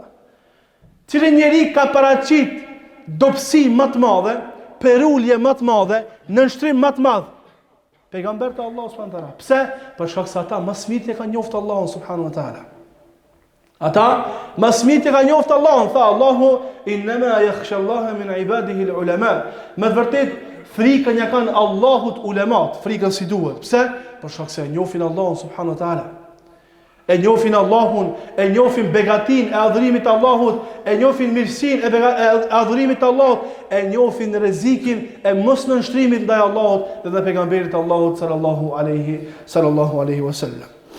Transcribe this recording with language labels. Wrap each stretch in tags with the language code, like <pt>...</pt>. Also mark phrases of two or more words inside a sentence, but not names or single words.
<sq>Cili njeri ka paraqit dobësi më të madhe, perulje më të madhe, nënshtrim më të madh? Pejgamberi të Allahut</sq> <ar>سبحانه وتعالى.</ar> <sq>Pse? Për shkak se ata më së miri e kanë njoftë Allahun</sq> <ar>سبحانه وتعالى.</ar> <sq>Ata më së miri e kanë njoftë Allahun, tha Allahu</sq> <ar>إنما يخشى الله من عباده العلماء.</ar> <sq>Me vërtet frikën ja kanë Allahut ulemat, frikën si duhet. Pse? Për shkak se e njohin Allahun</sq> <ar>سبحانه وتعالى.</ar> <sq>E njohin Allahun, e njohin begatin e adhurimit të Allahut, e njohin mirësinë e adhurimit të Allahut, e njohin rrezikin e mos nënshtrimit ndaj Allahut dhe pejgamberit të Allahut</sq> <ar>صلى الله عليه وسلم.</ar>